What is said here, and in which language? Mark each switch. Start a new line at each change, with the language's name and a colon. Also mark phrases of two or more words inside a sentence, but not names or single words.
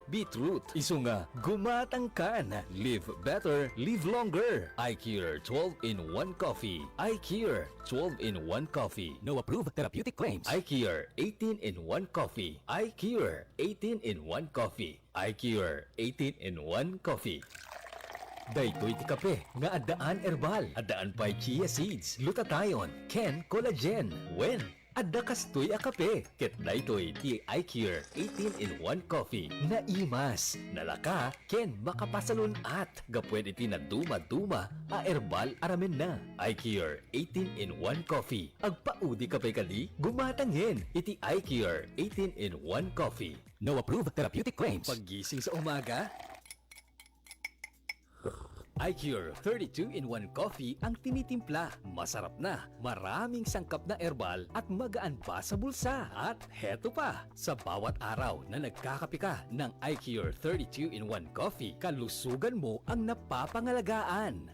Iloko: beetroot. Isu nga, gumatangkan.
English: Live better, live longer. iCure 12-in-1 Coffee. iCure 12-in-1 Coffee. No approved therapeutic claims. iCure 18-in-1 Coffee. iCure 18-in-1 Coffee. iCure 18-in-1 Coffee.
Iloko: Daytoy ti kape nga adaan herbal, adaan pa'y
English: chia seeds,
Iloko: glutathione, ken collagen. When adda kastoy a kape, ket daytoy ti iCure 18-in-1 Coffee. Naimas, nalaka, ken makapasalun at gapwed iti na duma-duma a herbal aramen na. iCure 18-in-1 Coffee. Agpaudi kape kadi, gumatangin iti iCure 18-in-1 Coffee.
English: No approved therapeutic claims.
Filipino: Paggising sa umaga, iCure 32-in-1 Coffee ang tinitimpla. Masarap na, maraming sangkap na herbal at magaan pa sa bulsa. At heto pa, sa bawat araw na nagkakape ka ng iCure 32-in-1 Coffee, kalusugan mo ang napapangalagaan.